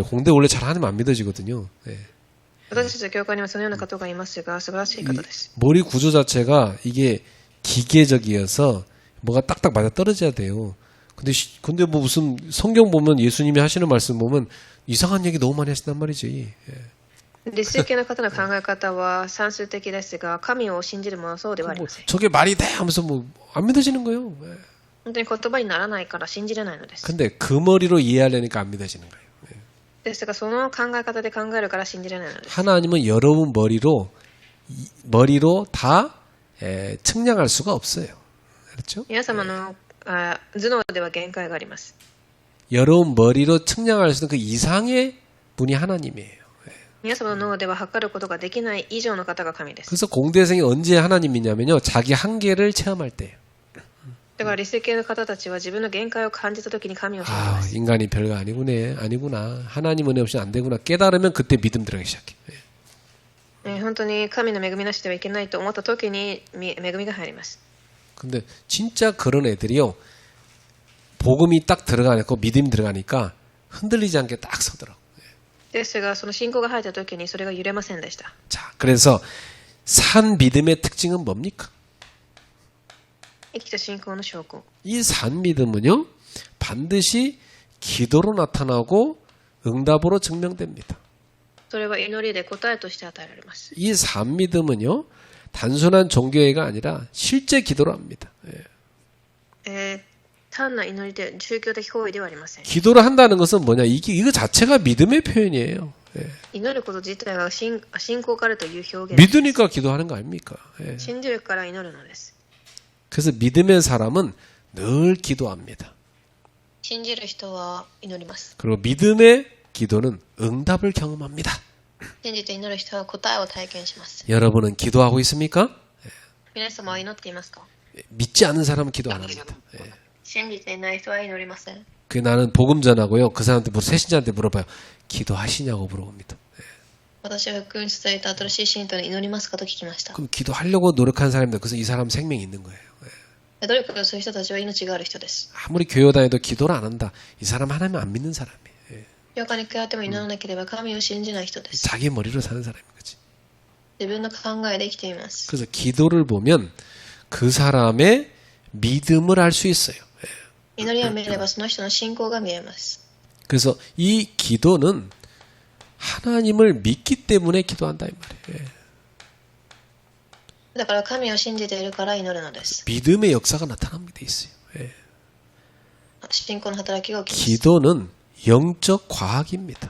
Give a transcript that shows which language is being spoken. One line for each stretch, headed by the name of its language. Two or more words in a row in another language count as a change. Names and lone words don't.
Korean: 공대 원래 잘 하나님 안 믿어지거든요. 예.
Japanese: 私たちの教会にはそのような方がいますが素晴らしい方です。
Korean: 머리 구조 자체가 이게 기계적이어서 뭐가 딱딱 맞아 떨어져야 돼요. 근데 뭐 무슨 성경 보면 예수님이 하시는 말씀 보면 이상한 얘기 너무 많이 하신단 말이지. 예.
Japanese: 理数系の方の考え方は算数的ですが神を信じるものはそうではありません。
Korean: 저게 말이 돼 하면서 뭐 안 믿어지는 거예요. 예.
Japanese: 本当に言葉にならないから信じれないのです。
Korean: 근데 그 머리로 이해하려니까 안 믿어지는 거예요. 예.
Japanese: ですがその考え方で考えるから信じれないのです。
Korean: 하나님은 여러분 머리로 다 측량할 수가 없어요. 그렇죠?
Japanese: 皆様の頭脳では限界があります。
Korean: 여러분 머리로 측량할 수 있는 그 이상의 분이 하나님이에요.
Japanese: 皆様の脳では測ることができない以上の方が神です。
Korean: 그래서 공대생이 언제 하나님이냐면요. 자기 한계를 체험할 때예요.
Japanese: だから理数系の方たちは自分の限界を感じたときに神を信じま
Korean: 아,
Japanese: す。
Korean: 인간이 별거 아니구나. 하나님 은혜 없이는 안 되구나. 깨달으면 그때 믿음 들어가기 시작해.
Japanese: 本当に神の恵みなしではいけないと思ったときに恵みが入ります。
Korean: 근데 진짜 그런 애들이요. 복음이 딱 들어가니까 믿음이 들어가니까 흔들리지 않게 딱 서더라고.
Japanese: ですがその信仰が入ったときにそれが揺れませんでした。
Korean: 자, 그래서 산 믿음의 특징은 뭡니까?
Japanese: 生きた信仰の証拠。
Korean: 이 산 믿음은요. 반드시 기도로 나타나고 응답으로 증명됩니다.
Japanese: それは祈りで答えとして与えられます。
Korean: 이 산 믿음은요. 단순한 종교회가 아니라 실제 기도로 합니다. 예.
Japanese: 単な祈りで宗教的行為ではありません。
Korean: 기도를 한다는 것은 뭐냐? 이거 자체가 믿음의 표현이에요. 예.
Japanese: 祈ること自体が信仰からという表現。
Korean: 믿으니까 기도하는 거 아닙니까? 예.
Japanese: 信じるから祈るのです。
Korean: 그래서 믿음의 사람은 늘 기도합니다.
Japanese: 信じる人は祈ります。
Korean: 그리고 믿음의 기도는 응답을 경험합니다.
Japanese: 信じて祈る人は答えを体験します。
Korean: 여러분은 기도하고 있습니까?
Japanese: 皆様は祈っていますか？
Korean: 믿지 않는 사람은 기도 안 합니다. 예.
Japanese: 信じていない人は祈りません。
Korean: 그 나는 복음 전하고요. 그 사람한테 새신자한테 물어봐요. 기도하시냐고 물어봅니다.
Japanese: 私は福音伝えた新しい信徒に祈りますかと聞きました。
Korean: 그럼 기도하려고 노력하는 사람입니다. 그래서 이 사람 생명이 있는 거예요. 예.
Japanese: 努力をする人たちは命がある人です。
Korean: 아무리 교회 다녀도 기도를 안 한다. 이 사람 하나님 안 믿는 사람이에요. 예.
Japanese: 教会に通っても祈らなければ神を信じない人です。
Korean: 자기 머리로 사는 사람인 거지.
Japanese: 自分の考えで生きています。
Korean: 그래서 기도를 보면 그 사람의 믿음을 알 수 있어요.
Japanese: 祈りを見ればその人の信仰が見えます。
Korean: 그래서 이 기도는 하나님을 믿기 때문에 기도한다 이 말이에요. 예.
Japanese: だから神を信じているから祈るのです。
Korean: 믿음의 역사가 나타나게 돼 있어요. 예.
Japanese: 信仰の働きが起きます。
Korean: 기도는 영적 과학입니다.